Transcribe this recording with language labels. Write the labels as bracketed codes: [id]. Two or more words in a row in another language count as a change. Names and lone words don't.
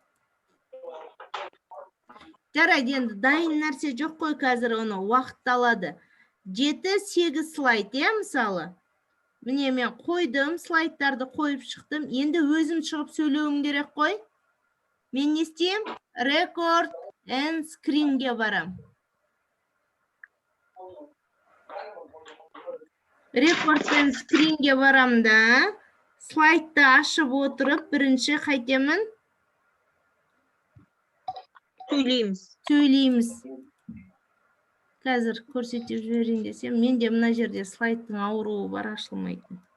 [kk] Жарайды, енді дайын нәрсе жоқ қой, қазір оны уақыт алады. 7-8 слайд, мысалы. Міне мен қойдым, слайдтарды қойып шықтым. Енді өзім шығып сөйлеуім керек қой. Мен не істеймін? [en] Record and screenге [kk] барам. [en] Record and screenге [kk] барам да. Слайдты ашып отырып, бірінші қайтемін? Сөйлейміз. Қазір көрсетіп жіберейін десем, менде мына жерде слайдтың ауруы бар, ашылмайтын.